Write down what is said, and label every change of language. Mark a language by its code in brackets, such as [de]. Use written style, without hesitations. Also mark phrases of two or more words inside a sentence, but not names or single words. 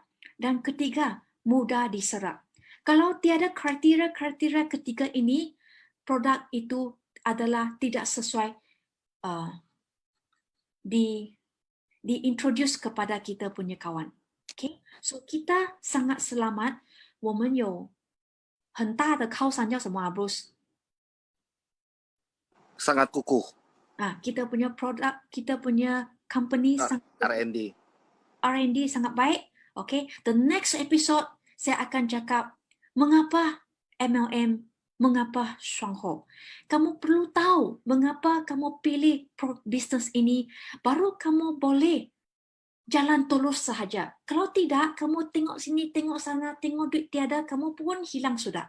[ms] Dan ketiga, mudah diserap. Kalau tiada kriteria ketiga ini, produk itu adalah tidak sesuai diintroduce kepada kita punya kawan. Okay? So kita sangat selamat. [zh] 我们有很大的靠山叫什么Bruce? [ms] Sangat kukuh. Kita punya produk, kita punya company R&D. R&D sangat baik. Okay, [en] the next episode [ms] saya akan cakap mengapa MLM, mengapa Shongho. Kamu perlu tahu mengapa kamu pilih bisnes ini, baru kamu boleh jalan tulus sahaja. Kalau tidak, kamu tengok sini, tengok sana, tengok duit tiada, kamu pun hilang sudah.